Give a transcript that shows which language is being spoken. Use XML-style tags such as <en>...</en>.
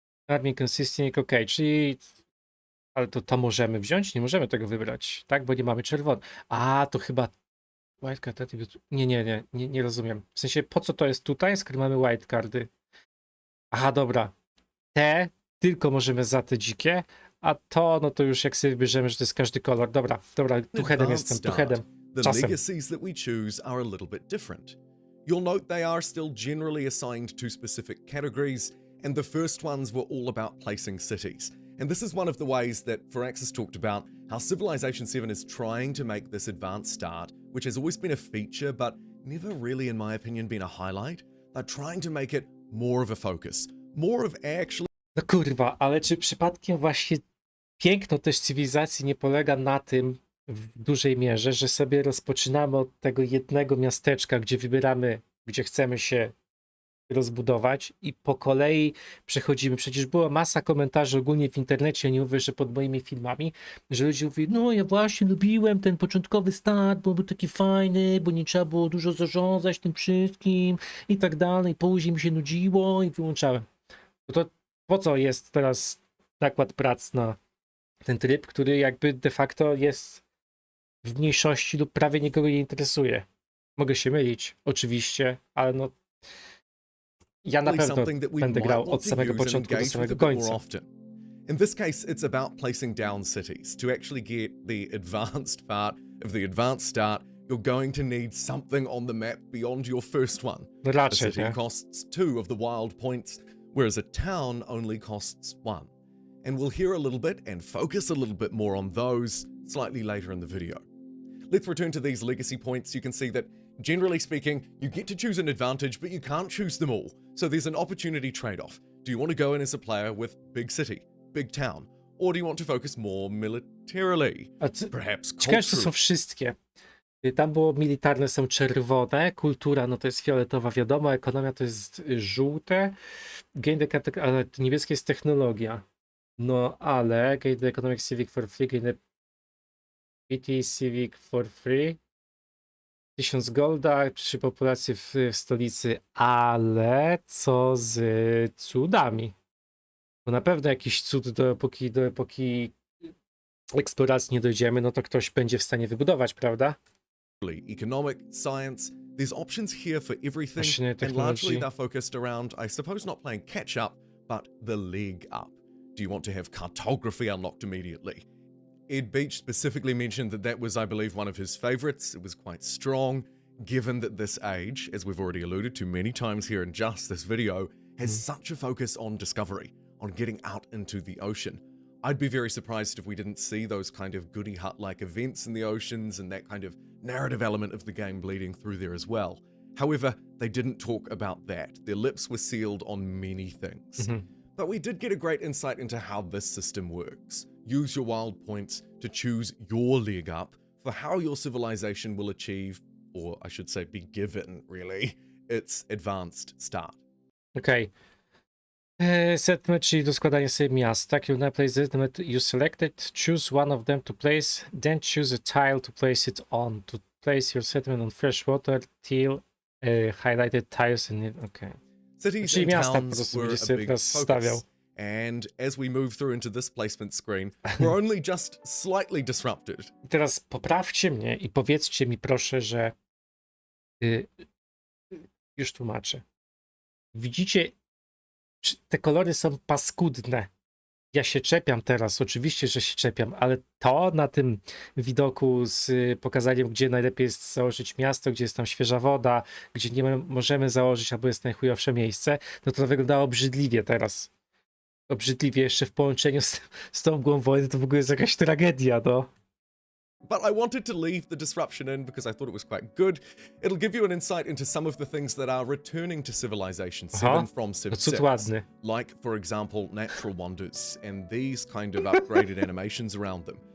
<pl>Army Consisting, ok, czyli ale to możemy wziąć? Nie możemy tego wybrać, tak? Bo nie mamy czerwony. A, to chyba Wildcard Attribute. Nie rozumiem. W sensie, po co to jest tutaj, skoro mamy wildcardy? Aha, dobra. Te tylko możemy za te dzikie, a to, no to już jak sobie wybierzemy, że to jest każdy kolor. Dobra, tu headem jestem, tu headem.</pl> <en>The legacies that we choose are a little bit different. You'll note they are still generally assigned to specific categories, and the first ones were all about placing cities. And this is one of the ways that Firaxis talked about how Civilization 7 is trying to make this advanced start, which has always been a feature, but never really, in my opinion, been a highlight. They're trying to make it more of a focus, more of actually...</en> <pl>No kurwa, ale czy przypadkiem właśnie piękno też cywilizacji nie polega na tym w dużej mierze, że sobie rozpoczynamy od tego jednego miasteczka, gdzie wybieramy, gdzie chcemy się rozbudować i po kolei przechodzimy. Przecież była masa komentarzy ogólnie w internecie, nie mówię, że pod moimi filmami, że ludzie mówili, no ja właśnie lubiłem ten początkowy start, bo był taki fajny, bo nie trzeba było dużo zarządzać tym wszystkim i tak dalej. Później mi się nudziło i wyłączałem. No to po co jest teraz nakład prac na ten tryb, który jakby de facto jest w mniejszości lub prawie nikogo nie interesuje. Mogę się mylić, oczywiście, ale no ja na pewno będę grał od samego początku do samego końca.</pl> <en>In this case, it's about placing down cities. To actually get the advanced part of the advanced start, you're going to need something on the map beyond your first one.</en> <pl>No raczej,</pl> <en>a city costs 2 of the wild points, whereas a town only costs 1. And we'll hear a little bit and focus a little bit more on those slightly later in the video. Let's return to these legacy points. You can see that, generally speaking, you get to choose an advantage, but you can't choose them all. So there's an opportunity trade-off. Do you want to go in as a player with big city, big town, or do you want to focus more militarily? Perhaps</en> <pl>ciekawe, że to są wszystkie. Tam było militarne są czerwone, kultura no to jest fioletowa, wiadomo, ekonomia to jest żółte, ale niebieskie jest technologia. No ale</pl> <en>gain the economic civic for free, gain the PT civic for free.</en> <pl>1000 golda przy populacji w stolicy, ale co z cudami? Bo na pewno jakiś cud do epoki eksploracji nie dojdziemy, no to ktoś będzie w stanie wybudować, prawda?</pl> <en>Economic, science, there's options here for everything, and largely they're focused around, I suppose, not playing catch up, but the leg up. Do you want to have cartography unlocked immediately? Ed Beach specifically mentioned that that was, I believe, one of his favorites. It was quite strong, given that this age, as we've already alluded to many times here in just this video, has such a focus on discovery, on getting out into the ocean. I'd be very surprised if we didn't see those kind of goody hut-like events in the oceans and that kind of narrative element of the game bleeding through there as well. However, they didn't talk about that. Their lips were sealed on many things. But we did get a great insight into how this system works. Use your wild points to choose your leg up for how your civilization will achieve, or I should say be given, really, its advanced start. Okay.</en> <pl>Settlement, czyli do składania sobie miasta.</pl> <en>You now place settlement you selected, choose one of them to place, then choose a tile to place it on. To place your settlement on fresh water, till highlighted tiles in it. Okay. Cities and towns were a big focus. And as we move through into this placement screen, we're only just slightly disrupted.</en> <pl>Teraz poprawcie mnie i powiedzcie mi proszę, że już tłumaczę. Widzicie, te kolory są paskudne. Ja się czepiam teraz, oczywiście, że się czepiam, ale to na tym widoku z pokazaniem, gdzie najlepiej jest założyć miasto, gdzie jest tam świeża woda, gdzie nie możemy założyć, albo jest najchujowsze miejsce, no to wyglądało obrzydliwie teraz. Obrzydliwie jeszcze w połączeniu z tą mgłą wojny, to w ogóle jest jakaś tragedia, no.</pl> <en>But I wanted to leave the disruption in because I thought it was quite good. It'll give you an insight into some of the things that are returning to Civilization 7 from Civ 6. Like, for example, natural wonders and these kind of upgraded animations around them.</en>